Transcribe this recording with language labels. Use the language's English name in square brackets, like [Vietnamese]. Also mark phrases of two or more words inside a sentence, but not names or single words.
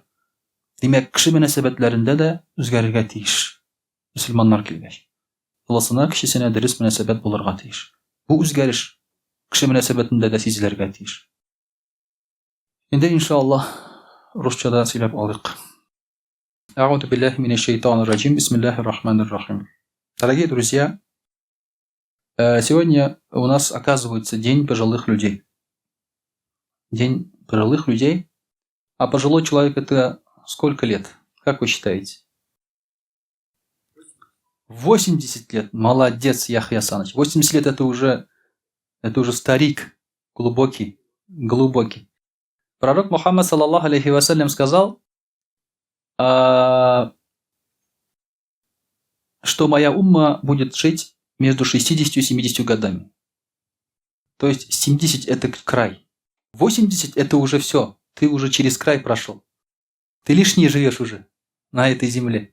[Tatar] Димәк, кеше мөнәсәбәтләрендә дә үзгәрергә тиеш. Мөселманнар килгәч. Улысына, кешесенә дөрес мөнәсәбәт булырга тиеш. Бу үзгәреш кеше мөнәсәбәтендә дә сизелергә тиеш. Инде иншаллаһ русчада сөйләп алыйк. [Arabic] أعوذ بالله من الشيطان الرجيم. بسم الله الرحمن الرحيم. [Russian] Дорогие друзья, сегодня у нас оказывается День пожилых людей. День пожилых людей. А пожилой человек это сколько лет? Как вы считаете? 80 лет. Молодец, Яхья Саныч. 80 лет это уже старик. Глубокий. Пророк Мухаммад [Arabic] صلى الله عليه وسلم [Russian] сказал, что моя умма будет жить между 60 и 70 годами. То есть 70 это край. 80 это уже все. Ты уже через край прошел. Ты лишнее живешь уже на этой земле.